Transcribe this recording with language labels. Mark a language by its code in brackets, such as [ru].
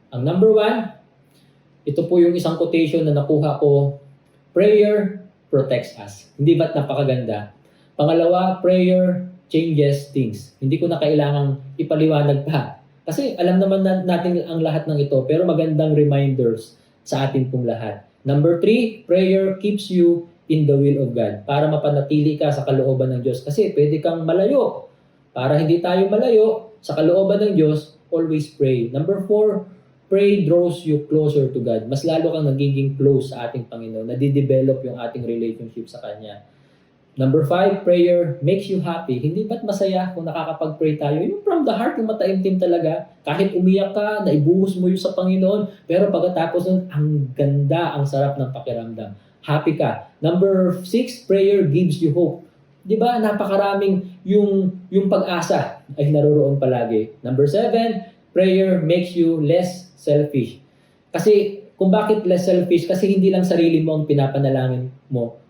[tl] Ang number 1, ito po yung isang quotation na nakuha ko, [en] prayer protects us. [tl] Hindi ba't napakaganda? Pangalawa, [en] prayer changes things. [tl] Hindi ko na kailangang ipaliwanag pa. Kasi alam naman natin ang lahat ng ito, pero magandang reminders sa atin pong lahat. [en] Number 3, prayer keeps you in the will of God. [tl] Para mapanatili ka sa kalooban ng Diyos. Kasi pwede kang malayo. Para hindi tayo malayo sa kalooban ng Diyos, [en] always pray. Number 4, pray draws you closer to God. [tl] Mas lalo kang nagiging close sa ating Panginoon. Nadidevelop yung ating relationship sa Kanya. [en] Number 5, prayer makes you happy. [tl] Hindi ba't masaya kung nakakapag-pray tayo? Yung [en] from the heart, [tl] yung mataimtim talaga. Kahit umiyak ka, naibuhos mo yun sa Panginoon, pero pagkatapos nun, ang ganda, ang sarap ng pakiramdam. Happy ka. [en] Number 6, prayer gives you hope. [tl] Di ba, napakaraming yung pag-asa ay naroroon palagi. [en] Number 7, prayer makes you less selfish. [tl] Kasi, kung bakit [en] less selfish? [tl] Kasi hindi lang sarili mo ang pinapanalangin mo.